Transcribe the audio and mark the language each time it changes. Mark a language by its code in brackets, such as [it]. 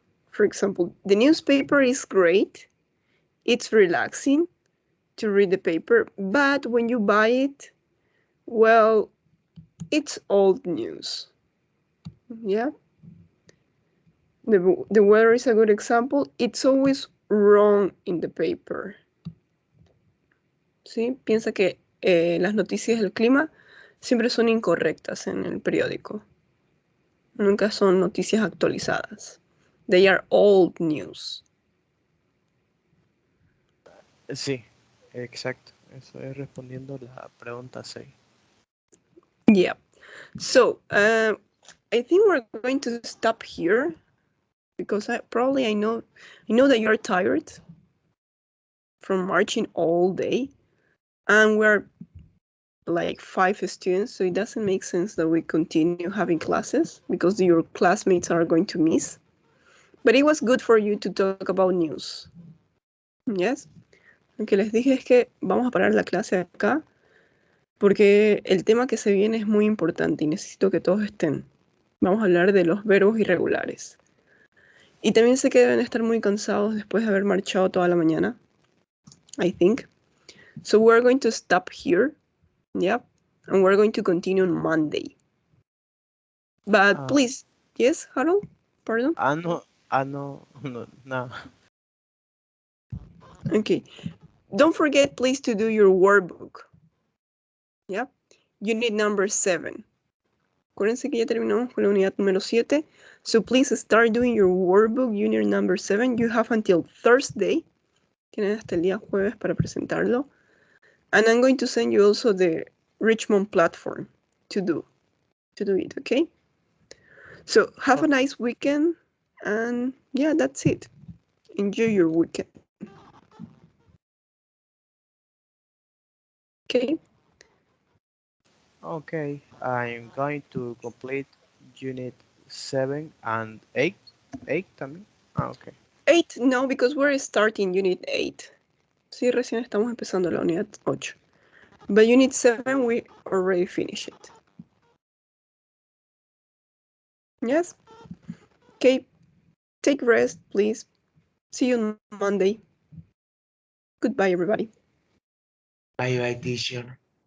[en] For example, the newspaper is great. It's relaxing to read the paper, but when you buy it, well, it's old news. Yeah. The weather is a good example. It's always wrong in the paper. [es] ¿Sí? Piensa que las noticias del clima siempre son incorrectas en el periódico. Nunca son noticias actualizadas. [en] They are old news. [es] Sí, exacto. Eso es respondiendo la pregunta 6. [en] Yeah. So, I think we're going to stop here because I know that you're tired from marching all day, and we're like 5 students, so it doesn't make sense that we continue having classes because your classmates are going to miss. But it was good for you to talk about news. Yes. [es] Lo que les dije es que vamos a parar la clase acá porque el tema que se viene es muy importante y necesito que todos estén. Vamos a hablar de los verbos irregulares. Y también sé que deben estar muy cansados después de haber marchado toda la mañana, [en] I think. So we're going to stop here. Yep. And we're going to continue on Monday. But please, yes, Harold? Pardon? No. Okay. Don't forget, please, to do your workbook. Yep. Unit number 7. [es] Acuérdense que ya terminamos con la unidad número 7. [en] So please start doing your workbook, unit number 7. You have until Thursday. [es] Tienen hasta el día jueves para presentarlo. [en] And I'm going to send you also the Richmond platform to do it, okay? So have a nice weekend. And yeah, that's it. Enjoy your weekend. Okay? Okay, I'm going to complete unit 7 and 8. [es] 8 también. Okay. [en] 8, no, because we're starting unit 8. [es] Sí, recién estamos empezando la unidad 8. [en] But unit 7, we already finished it. Yes? Okay, take rest, please. See you on Monday. Goodbye, everybody. Bye, teacher.